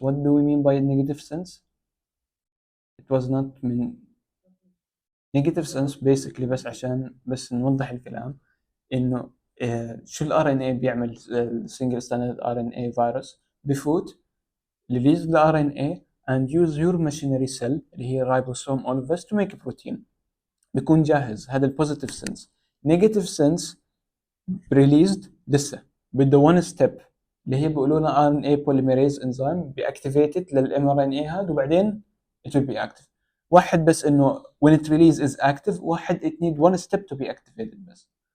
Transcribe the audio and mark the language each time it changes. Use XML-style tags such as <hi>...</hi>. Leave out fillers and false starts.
<en>What do we mean by negative sense? It was not mean negative sense basically</en> <ar>بس عشان بس نوضح الكلام إنه شو ال</ar> <en>RNA بيعمل single stranded RNA virus</en> <ar>بفوت</ar> <en>release the RNA and use your machinery cell</en> <ar>اللي هي</ar> <en>ribosome all of us to make a protein.</en> <ar>بيكون جاهز. هذا البوزيتيف سنس. نيجاتيف سنس ريليزد لسه بده 1 ستيب اللي هي بيقولوا لنا ار ان اي بوليميريز انزيم بيأكتيفيتد للام ار ان اي هذا وبعدين</ar> <en>it will be active.</en> <ar>واحد بس انه</ar> <en>when it release is active.</en> <ar>واحد</ar> <en>it need 1 step to be activated</en> <ar>بس.</ar>